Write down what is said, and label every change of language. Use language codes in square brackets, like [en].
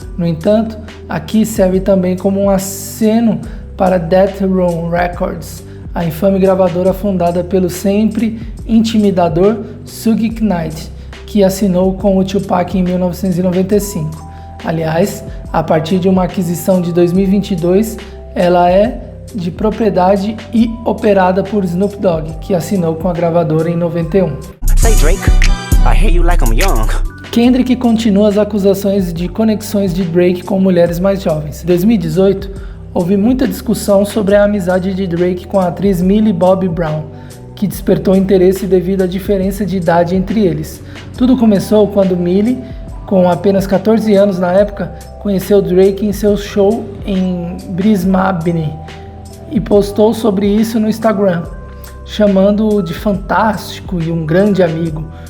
[pt] No entanto, aqui serve também como um aceno para Death Row Records, a infame gravadora fundada pelo sempre intimidador Suge Knight, que assinou com o Tupac em 1995. Aliás, a partir de uma aquisição de 2022, ela é de propriedade e operada por Snoop Dogg, que assinou com a gravadora em 91. [en] Say Drake, I hear you like I'm young. [pt] Kendrick continua as acusações de conexões de Drake com mulheres mais jovens. Em 2018, houve muita discussão sobre a amizade de Drake com a atriz Millie Bobby Brown, que despertou interesse devido à diferença de idade entre eles. Tudo começou quando Millie, com apenas 14 anos na época, conheceu Drake em seu show em Brisbane e postou sobre isso no Instagram, chamando-o de fantástico e um grande amigo.